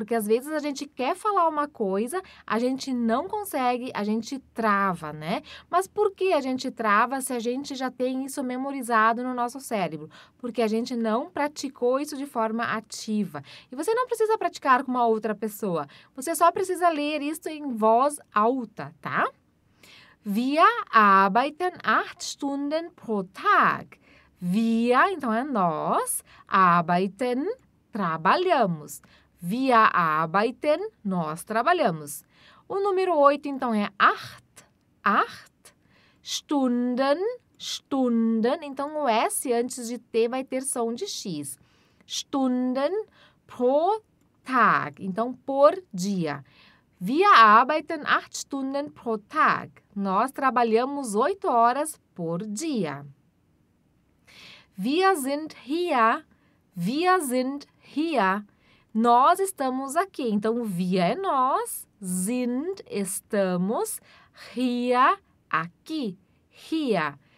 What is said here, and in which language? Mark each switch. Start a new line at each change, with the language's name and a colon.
Portuguese: Porque às vezes a gente quer falar uma coisa, a gente não consegue, a gente trava, né? Mas por que a gente trava se a gente já tem isso memorizado no nosso cérebro? Porque a gente não praticou isso de forma ativa. E você não precisa praticar com uma outra pessoa, você só precisa ler isso em voz alta, tá?
German: Wir arbeiten 8 Stunden pro Tag.
Portuguese: Wir, então é nós, arbeiten, trabalhamos.
German: Wir arbeiten,
Portuguese: nós trabalhamos. O número 8, então, é 8 Stunden, Stunden. Então, o S antes de T vai ter som de X.
German: Stunden pro Tag.
Portuguese: Então, por dia.
German: Wir arbeiten 8 Stunden pro Tag.
Portuguese: Nós trabalhamos 8 horas por dia.
German: Wir sind hier. Wir sind hier.
Portuguese: Nós estamos aqui. Então, wir é nós, sind, estamos, hier, aqui, hier.